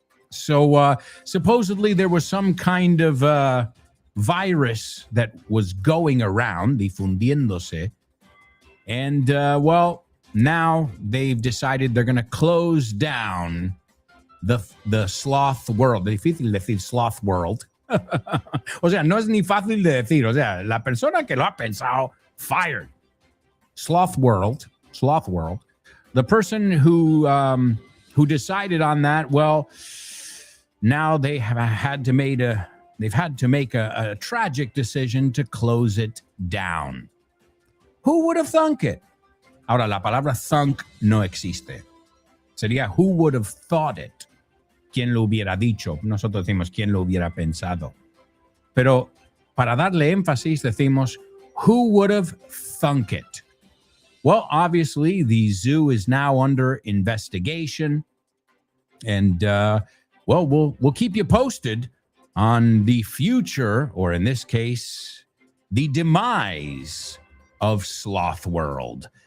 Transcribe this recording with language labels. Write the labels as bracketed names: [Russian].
[English] So supposedly there was some kind of virus that was going around, difundiéndose. And, well, now they've decided they're going to close down the sloth world. [Spanish] Difícil decir sloth world. O sea, no es ni fácil de decir. O sea, la persona que lo ha pensado, fired. Sloth world. [English] The person who decided on that, well, now they have had to make a tragic decision to close it down. Who would have thunk it? [Spanish] Ahora, la palabra thunk no existe. [English] Sería who would have thought it. [Spanish] ¿Quién lo hubiera dicho? Nosotros decimos quién lo hubiera pensado. Pero para darle énfasis decimos [English] who would have thunk it. Well, obviously, the zoo is now under investigation. And, well, we'll keep you posted on the future, or in this case, the demise of Sloth World.